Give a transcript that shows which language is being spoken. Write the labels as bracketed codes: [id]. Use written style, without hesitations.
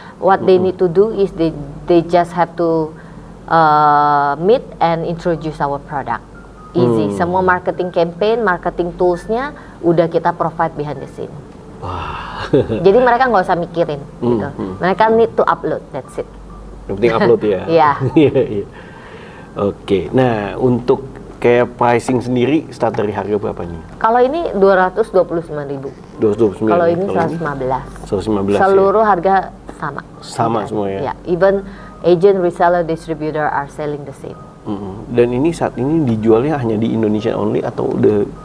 [en] What they need to do is they just have to meet and introduce our product. Easy. [id] Semua marketing campaign, marketing tools-nya udah kita provide [en] behind the scene. [id] Jadi mereka nggak usah mikirin gitu. Mereka [en] need to upload, that's it. [id] Yang penting upload ya. Iya. Iya. Oke. Nah, untuk kayak pricing sendiri start dari harga berapa nih? Kalau ini 229.000. 229. Kalau ini 115. 115. Seluruh harga sama. Sama semua ya? [en] Ya, even agent, reseller, distributor are selling the same. [id] Dan ini saat ini dijualnya hanya di Indonesia [en] only [id] atau udah